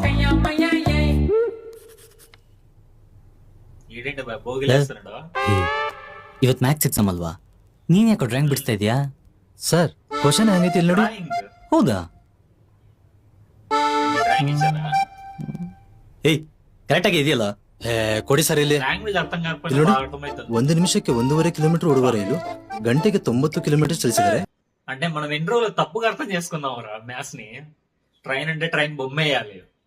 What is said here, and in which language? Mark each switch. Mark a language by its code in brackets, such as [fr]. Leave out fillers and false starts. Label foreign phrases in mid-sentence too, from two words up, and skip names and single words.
[kn] ಇವತ್ [en] maths exam [kn] ಅಲ್ವಾ, ನೀನ್ ಯಾಕೋ ಡ್ರಾಯಿಂಗ್ ಬಿಡಿಸ್ತಾ ಇದೀಯಾ? ಸರ್ ಕ್ವಶನ್ ಹೆಂಗೈತಿ ಇಲ್ಲಿ ನೋಡಿ. ಹೌದಾ? ಏಯ್ ಕರೆಕ್ಟ್ ಆಗಿ ಇದೆಯಲ್ಲ. ಕೊಡಿ ಸರ್ ಇಲ್ಲಿ. ಇಲ್ಲಿ ನೋಡಿ, 1 ನಿಮಿಷಕ್ಕೆ 1.5 ಕಿಲೋಮೀಟರ್ ಓಡುವ ರೈಲು ಗಂಟೆಗೆ 90 ಕಿಲೋಮೀಟರ್ ಚಲಿಸಿದರೆ. [te] అంటే మనం ఎన్ని రోజులు తప్పుగా అర్థం చేసుకున్నాం రా మ్యాథ్స్ ని. ట్రైన్ అంటే ట్రైన్ బొమ్మ వేయాలి.